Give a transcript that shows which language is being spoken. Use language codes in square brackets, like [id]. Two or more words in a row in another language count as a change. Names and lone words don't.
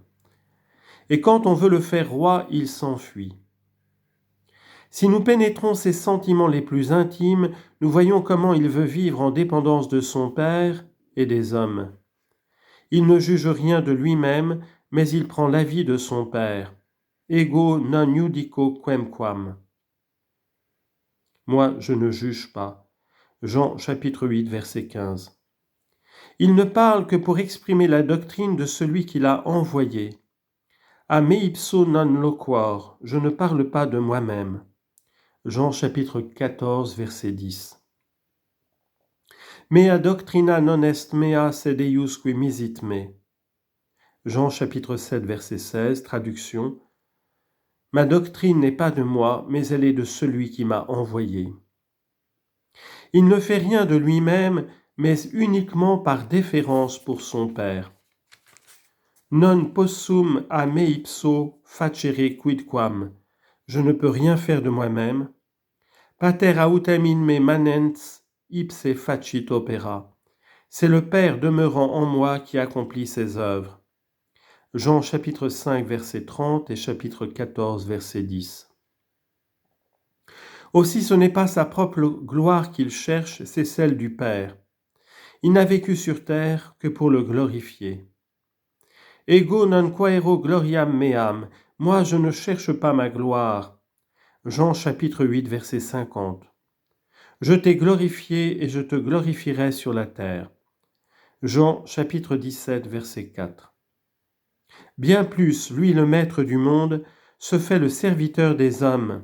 [fr] Et quand on veut le faire roi, il s'enfuit. Si nous pénétrons ses sentiments les plus intimes, nous voyons comment il veut vivre en dépendance de son Père et des hommes. Il ne juge rien de lui-même, mais il prend l'avis de son Père. [la] Ego non judico quemquam. [fr] Moi, je ne juge pas. Jean chapitre 8, verset 15. Il ne parle que pour exprimer la doctrine de celui qui l'a envoyé. [la] A me ipso non loquor, [fr] je ne parle pas de moi-même. Jean chapitre 14, verset 10. [la] Mea doctrina non est mea sed eius qui misit me. [fr] Jean chapitre 7, verset 16, traduction. Ma doctrine n'est pas de moi, mais elle est de celui qui m'a envoyé. Il ne fait rien de lui-même, mais uniquement par déférence pour son Père. [la] Non possum a me ipso facere quidquam. [fr] Je ne peux rien faire de moi-même. [la] Pater autem in me manens ipse facit opera. [fr] C'est le Père demeurant en moi qui accomplit ses œuvres. Jean chapitre 5, verset 30 et chapitre 14, verset 10. Aussi ce n'est pas sa propre gloire qu'il cherche, c'est celle du Père. Il n'a vécu sur terre que pour le glorifier. [la] Ego non quaero gloriam meam, [fr] moi je ne cherche pas ma gloire. Jean chapitre 8, verset 50. Je t'ai glorifié et je te glorifierai sur la terre. Jean chapitre 17, verset 4. Bien plus, lui le maître du monde, se fait le serviteur des hommes.